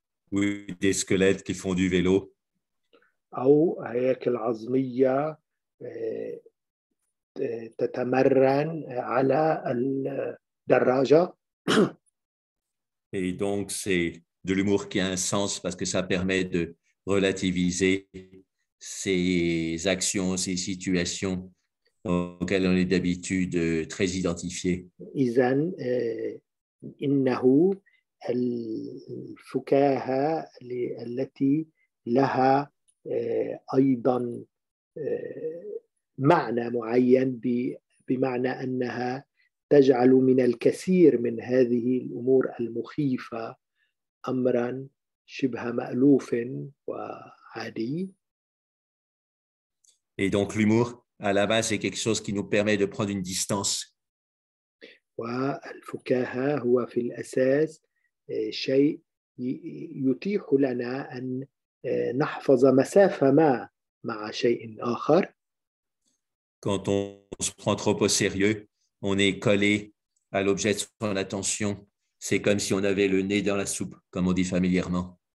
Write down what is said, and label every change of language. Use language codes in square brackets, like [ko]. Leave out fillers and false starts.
[fr] Ou des squelettes qui font du vélo. [ar] أو هياكل عظمية تتمرن على الدراجة. [fr] Et donc, c'est de l'humour qui a un sens parce que ça permet de relativiser ces actions, ces situations auxquelles on est d'habitude très identifiés. [ar] إذن إنه الفكاهة التي لها أيضا معنى معين بمعنى أنها تجعل من الكثير من هذه الأمور المخيفة أمرا شبه مألوف وعادي. [fr] Et donc l'humour, à la base, c'est quelque chose qui nous permet de prendre une distance. [ar] والفكاهة هو في الأساس شيء يتيح لنا أن نحفظ مسافة ما مع شيء آخر. [fr] Quand on se prend trop au sérieux, on est collé à l'objet de son attention. C'est comme si on avait le nez dans la soupe, comme on dit familièrement.